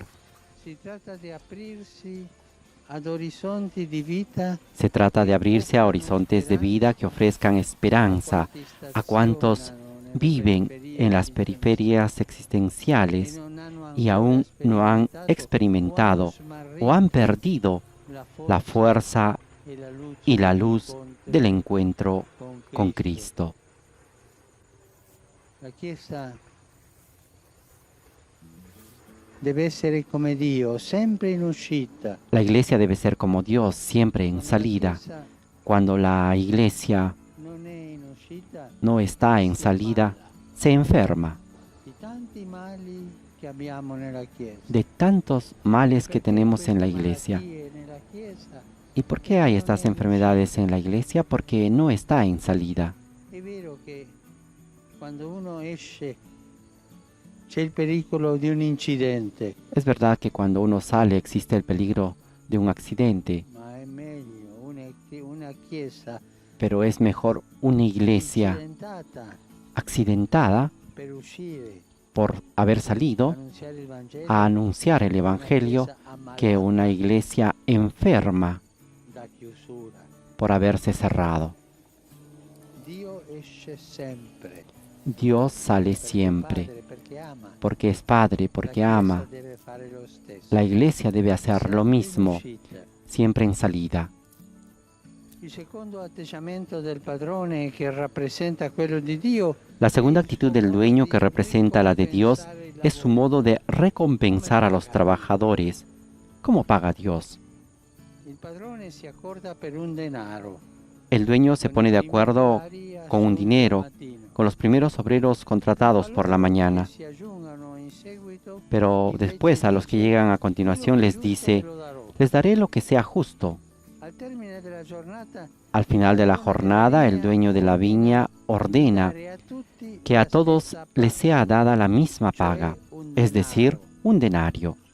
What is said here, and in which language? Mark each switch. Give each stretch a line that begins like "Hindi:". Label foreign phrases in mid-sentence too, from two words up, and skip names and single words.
Spanish: Se trata de abrirse a horizontes de vida que ofrezcan esperanza a cuantos viven en las periferias existenciales y aún no han experimentado o han perdido la fuerza y la luz del encuentro con Cristo.
Italian: La Chiesa deve essere come Dio, sempre in uscita.
Spanish: La iglesia debe ser como Dios, siempre en salida. Cuando la iglesia
Italian: Non è in uscita,
Spanish: no está en salida, se enferma
Italian: di tanti mali che abbiamo nella Chiesa.
Spanish: de tantos males que
Italian: Perché
Spanish: tenemos en la
Italian: queste
Spanish: iglesia.
Italian: malattie nella Chiesa,
Spanish: ¿Y por qué hay estas enfermedades en la iglesia? Porque no está en salida.
Italian: è vero che quando uno esce c'è il pericolo di un incidente,
Spanish: Es verdad que cuando uno sale existe el peligro de un accidente,
Italian: ma è meglio una Chiesa
Spanish: pero es mejor una iglesia
Italian: accidentata
Spanish: accidentada
Italian: per uscire
Spanish: por haber salido
Italian: annunciare il Vangelo
Spanish: a anunciar el
Italian: che una
Spanish: Evangelio
Italian: Chiesa ammalata
Spanish: que una iglesia enferma
Italian: da chiusura.
Spanish: por haberse cerrado.
Italian: Dio esce sempre.
Spanish: Dios sale
Italian: Perché è
Spanish: siempre,
Italian: Padre, perché ama.
Spanish: porque es Padre, porque
Italian: La Chiesa
Spanish: ama.
Italian: deve fare lo stesso.
Spanish: La iglesia debe hacer
Italian: Sempre
Spanish: lo
Italian: in
Spanish: mismo,
Italian: uscita.
Spanish: siempre en salida.
Italian: Il secondo atteggiamento del padrone che rappresenta quello di Dio
Spanish: La segunda actitud del dueño, que representa la de Dios, es su modo de recompensar a los trabajadores. ¿Cómo paga Dios?
Italian: il padrone si accorda per un denaro.
Spanish: El dueño se pone de acuerdo con un dinero, con los primeros obreros contratados por la mañana. Pero después a los que llegan a continuación les dice, les daré lo que sea justo. Al final de la jornada, el dueño de la viña ordena que a todos les sea dada la misma paga, es decir, un denario.